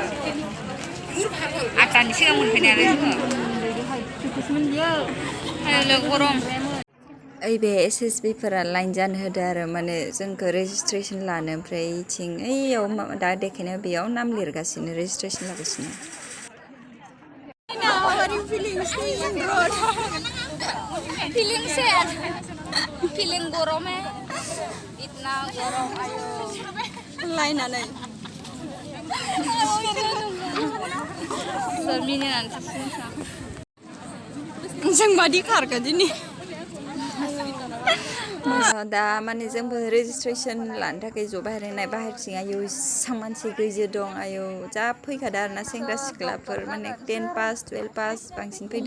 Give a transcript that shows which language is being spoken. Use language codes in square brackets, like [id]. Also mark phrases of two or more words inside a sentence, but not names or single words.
[brx] 8टानि सिगां मोनफैनायालाय जोङो गरम। ओइ बे SSB फोरा लाइन जानो होदो आरो माने जोंखौ रेजिस्ट्रेसन लानो, ओमफ्राय इथिं ओइयाव दा देखायनायाव बेयाव नाम लिरगासिनो, रेजिस्ट्रेसन लागासिनो। [en] How are you feeling staying in road? Feeling sad. Feeling [hi] गरम है. इतना गरम आयो. [brx] लाइन आनै. सर्मिनि नानसै. जों मादि खारगोन दिनै? दा माने जोंबो रेजिस्ट्रेसन लानो थाखाय ज' बाहेरनाय बाहेरथिं आयौ इसां मानसि गैजो दं, आयौ जा फैखादो आरोना सेंग्रा सिख्लाफोर, माने 10 पास 12 पास बांसिन फैदों।